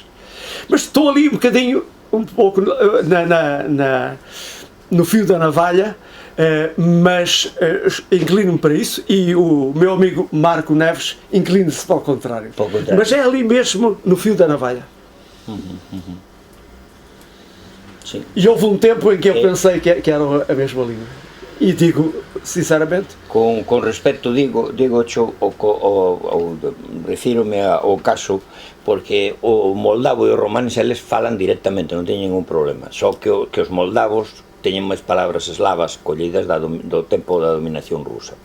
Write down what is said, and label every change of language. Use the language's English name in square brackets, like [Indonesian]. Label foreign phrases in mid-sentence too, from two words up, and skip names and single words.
[Portuguese] Mas estou ali um pouco no fio da navalha, mas inclino-me para isso, e o meu amigo Marco Neves inclina-se para o contrário. Mas é ali mesmo no fio da navalha. Sim. E houve um tempo em que eu pensei que era a mesma língua. E digo, sinceramente... [Galician] Con respecto, refírome ao caso, porque o moldavo e o romanés eles falan directamente, non teñen ningún problema. Só que os moldavos teñen máis palabras eslavas collidas do tempo da dominación rusa.